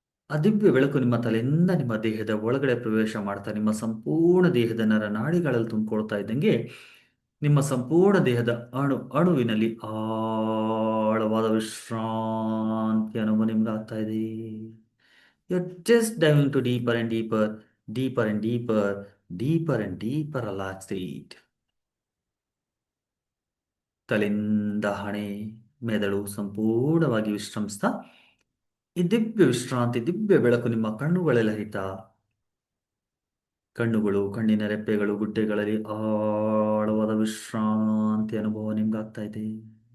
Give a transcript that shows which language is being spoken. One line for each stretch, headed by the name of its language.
Kannada: ಆ ದಿವ್ಯ ಬೆಳಕು ನಿಮ್ಮ ತಲೆಯಿಂದ ನಿಮ್ಮ ದೇಹದ ಒಳಗಡೆ ಪ್ರವೇಶ ಮಾಡ್ತಾ ನಿಮ್ಮ ಸಂಪೂರ್ಣ ದೇಹದ ನರನಾಡಿಗಳಲ್ಲಿ ತುಂಬಿಕೊಳ್ತಾ ಇದ್ದಂಗೆ ನಿಮ್ಮ ಸಂಪೂರ್ಣ ದೇಹದ ಅಣು ಅಣುವಿನಲ್ಲಿ ಆಳವಾದ ವಿಶ್ರಾಂತಿ ಅನುಭವ ನಿಮ್ಗೆ ಆಗ್ತಾ ಇದೆ.
English: You're just diving to deeper and deeper, deeper and deeper, deeper and deeper relaxed state.
Kannada: ತಲೆಯಿಂದ ಹಣೆ, ಮೆದುಳು ಸಂಪೂರ್ಣವಾಗಿ ವಿಶ್ರಮಿಸ್ತಾ ಈ ದಿವ್ಯ ವಿಶ್ರಾಂತಿ, ದಿವ್ಯ ಬೆಳಕು ನಿಮ್ಮ ಕಣ್ಣುಗಳಲ್ಲಿ ಹರಿತಾ, ಕಣ್ಣುಗಳು, ಕಣ್ಣಿನ ರೆಪ್ಪೆಗಳು, ಗುಡ್ಡೆಗಳಲ್ಲಿ ಆಳವಾದ ವಿಶ್ರಾಂತಿ ಅನುಭವ ನಿಮ್ಗಾಗ್ತಾ ಇದೆ.